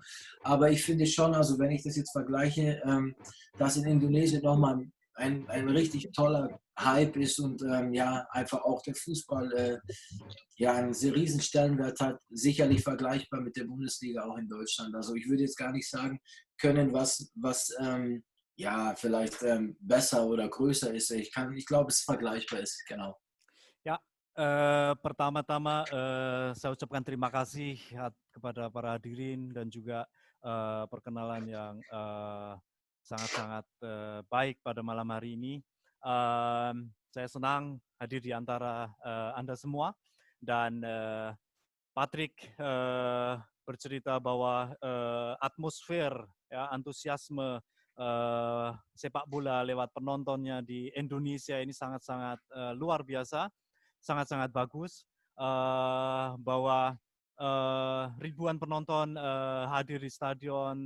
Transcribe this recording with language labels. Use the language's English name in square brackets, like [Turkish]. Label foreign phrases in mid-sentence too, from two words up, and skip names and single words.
[German] Aber ich finde schon, also wenn ich das jetzt vergleiche, dass in Indonesien nochmal ein richtig toller Hype ist und ja, einfach auch der Fußball ja, einen sehr riesen Stellenwert hat, sicherlich vergleichbar mit der Bundesliga auch in Deutschland. Also ich würde jetzt gar nicht sagen können, was ja, vielleicht besser oder größer ist. Ich glaube, es vergleichbar ist, genau. Ja, [Indonesian] pertama-tama saya ucapkan terima kasih kepada para hadirin dan juga perkenalan yang sangat-sangat baik pada malam hari ini. Saya senang hadir di antara Anda semua dan Patrick bercerita bahwa atmosfer, ya, antusiasme sepak bola lewat penontonnya di Indonesia ini sangat-sangat luar biasa, sangat-sangat bagus, bahwa ribuan penonton hadir di stadion.